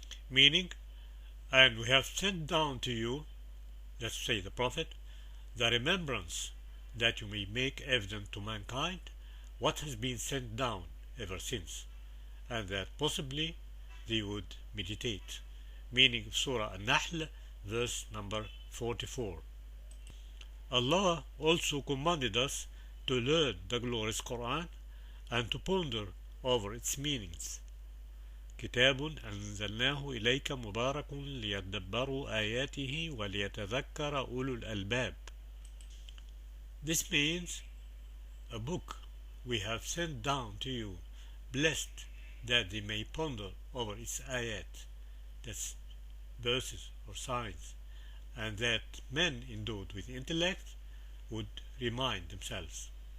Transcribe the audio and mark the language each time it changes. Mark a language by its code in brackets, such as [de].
[en] Meaning, and we have sent down to you, let's say the Prophet, the remembrance that you may make evident to mankind what has been sent down ever since, and that possibly they would meditate. Meaning of Surah An-Nahl, verse number 44. Allah also commanded us to learn the glorious Quran and to ponder over its meanings. [ar] كتاب أنزلناه إليك مبارك ليدبروا آياته وليتذكر أولو الألباب. [en] This means a book we have sent down to you, blessed that they may ponder over its ayat, that's verses or signs, and that men endowed with intellect would remind themselves.